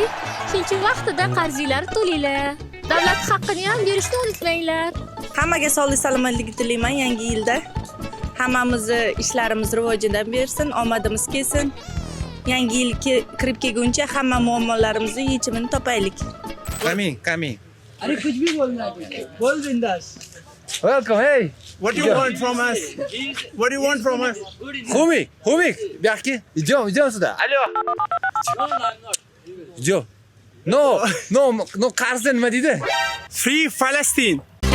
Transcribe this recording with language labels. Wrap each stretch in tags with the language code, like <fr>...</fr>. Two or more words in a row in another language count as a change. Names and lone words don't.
<uz>Shuning uchun vaqtida qarzinglarni to'langlar. Davlat haqqini ham berishni unutmanglar. Hammaga sog'lik salomatlik tilayman yangi yilda. Hammamizni ishlarimiz rivojidan bersin, omadimiz kelsin. Yangi yil kirib kelguncha hamma muammolarimizni yechimini topaylik.</uz> <en>Coming.</en> <hi>अरे कुछ भी बोलना है। बोल बिंदास.</hi> <en>Welcome, hey. What do you want from us? What do you want from us?</en> <uz>Humik, bu yoqqa. Idem sida. Alo. Jo. No, qarz nima deydi?</uz> <en>Free Palestine.</en>